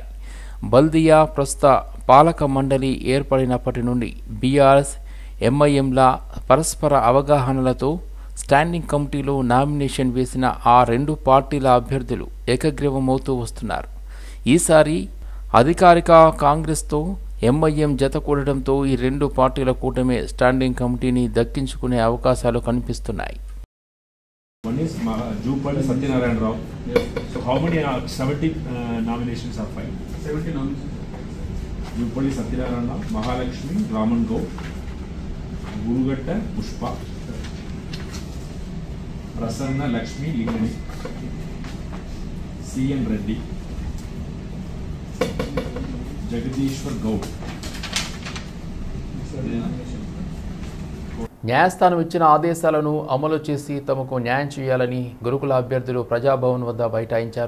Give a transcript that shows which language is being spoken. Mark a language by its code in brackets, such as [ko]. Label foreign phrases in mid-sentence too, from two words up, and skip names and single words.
[te] బల్దియా ప్రస్తుత పాలక మండలి ఏర్పడినప్పటి నుండి బీఆర్ఎస్, ఎంఐఎంల పరస్పర అవగాహనలతో స్టాండింగ్ కమిటీలో నామినేషన్ వేసిన ఆ 2 పార్టీల అభ్యర్థులు ఏకగ్రీవమవుతూ వస్తున్నారు. ఈసారి అధికారిక కాంగ్రెస్తో ఎంఐఎం జత కూడడంతో ఈ 2 పార్టీల కూటమి స్టాండింగ్ కమిటీని దక్కించుకునే అవకాశాలు కనిపిస్తున్నాయి. [en] One is Jupalli Satyanarayana Rao. So how many 70 nominations are filed? 70 nominations. Jupalli Satyanarayana, Mahalakshmi, Raman Go, Gurugatta, Pushpa, Prasanna Lakshmi Lingani, C.N. Reddy, Jagadishwar Gaud. [te] న్యాయస్థానం ఇచ్చిన ఆదేశాలను అమలు చేసి తమకు న్యాయం చేయాలని గురుకుల అభ్యర్థులు ప్రజాభవన్ వద్ద బైఠాయించారు.